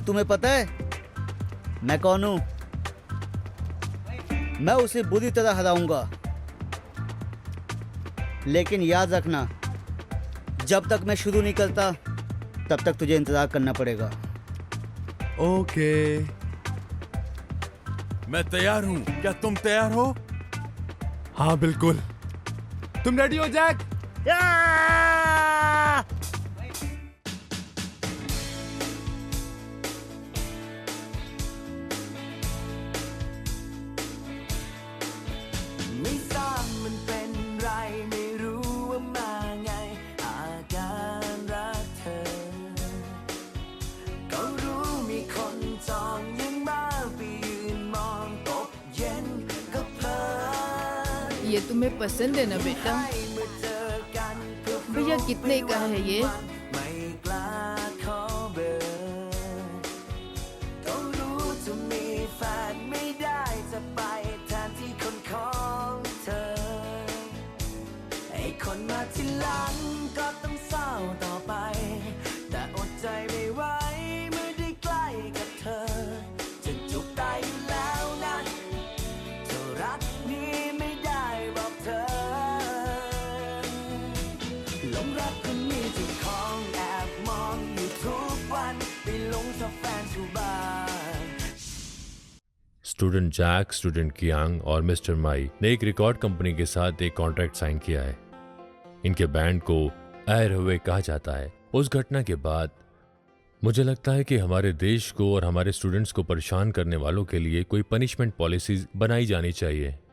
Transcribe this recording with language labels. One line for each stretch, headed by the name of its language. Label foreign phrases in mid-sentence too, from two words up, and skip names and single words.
Hindi: तुम्हें पता है मैं कौन हूँ? मैं उसे बुरी तरह हराऊंगा, लेकिन याद रखना जब तक मैं शुरू नहीं करता तब तक तुझे इंतजार करना पड़ेगा। ओके। मैं तैयार हूं, क्या तुम तैयार हो? हाँ बिल्कुल। तुम रेडी हो जैक?
Thai: ไม่ทราบมันเป็นไรไม่รู้ว่ามาไงอาการรักเธอก็รู้มีคนจองยังมาไปยืนมองตกเย็นก็เพลิน
Hindi: ये तुम्हें पसंद है ना बेटा? भैया कितने का है ये?
Thai: ไม่กล้าขอเบอร์ก็รู้จะมีแฟนไม่ได้จะไปแทนที่คน ของเธอไอ้คนมาทีหลังก็ต้องเศร้าต่อไปแต่อดใจไม่ไหวเมื่อได้ใกล้กับเธอจะจุกตายอยู่แล้วนะเธอรักนี้ไม่ได้บอกเธอหลงรักคนนี้เจ้าของแอบมองอยู่ทุกวันไปหลงชอบแฟนชาวบ้าน
Hindi: स्टूडेंट जैक, स्टूडेंट कियांग और मिस्टर माई ने एक
English: record company
Hindi: के साथ एक
English: contract sign
Hindi: किया है। इनके बैंड को आए हुए कहा जाता है। उस घटना के बाद मुझे लगता है कि हमारे देश को और हमारे स्टूडेंट्स को परेशान करने वालों के लिए कोई
English: punishment policies
Hindi: बनाई जानी चाहिए।